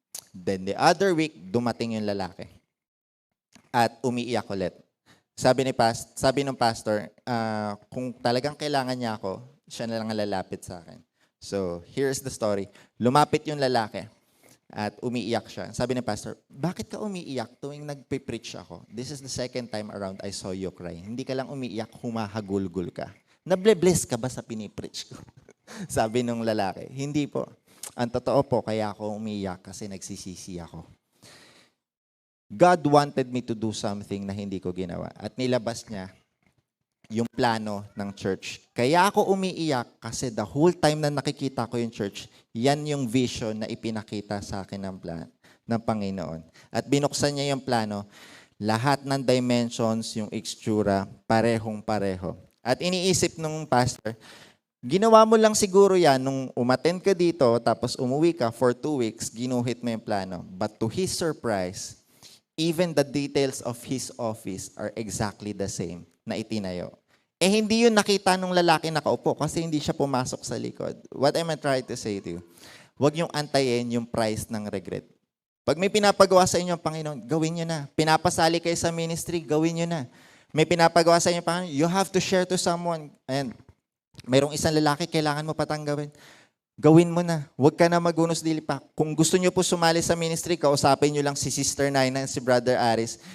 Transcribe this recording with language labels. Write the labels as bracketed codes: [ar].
[en] Then the other week, [tl] dumating yung lalaki. At umiiyak ulit. Sabi ng pastor, kung talagang kailangan niya ako, siya na lang ang lalapit sa akin. [en] So, here's the story. [tl] Lumapit yung lalaki at umiiyak siya. Sabi ng pastor, bakit ka umiiyak tuwing nagpe-preach ako? [en] This is the second time around I saw you cry. [tl] Hindi ka lang umiiyak, humahagulgul ka. Nable-bless ka ba sa pinipreach ko? Sabi ng lalaki, hindi po. Ang totoo po, kaya ako umiyak kasi nagsisisi ako. [en] God wanted me to do something [tl] na hindi ko ginawa. At nilabas niya yung plano ng church. Kaya ako umiiyak kasi [en] the whole time [tl] na nakikita ko yung church, yan yung vision na ipinakita sa akin ng Panginoon. At binuksan niya yung plano, lahat ng dimensions, yung itsura, parehong-pareho. At iniisip nung pastor, ginawa mo lang siguro yan nung umattend ka dito, tapos umuwi ka for 2 weeks, ginuhit mo yung plano. [en] But to his surprise, even the details of his office are exactly the same [tl] na itinayo. Hindi yun nakita nung lalaki nakaupo kasi hindi siya pumasok sa likod. [en] What am I trying to say to you? [tl] Huwag niyong antayin yung price ng regret. Pag may pinapagawa sa inyo ang Panginoon, gawin niyo na. Pinapasali kayo sa ministry, gawin niyo na. May pinapagawa sa inyo ang Panginoon, [en] you have to share to someone. [tl] And mayroong isang lalaki, kailangan mo patanggawin. Gawin mo na. Huwag ka na magunos dili pa. Kung gusto niyo po sumali sa ministry, kausapin niyo lang si Sister Naina and si Brother Aris.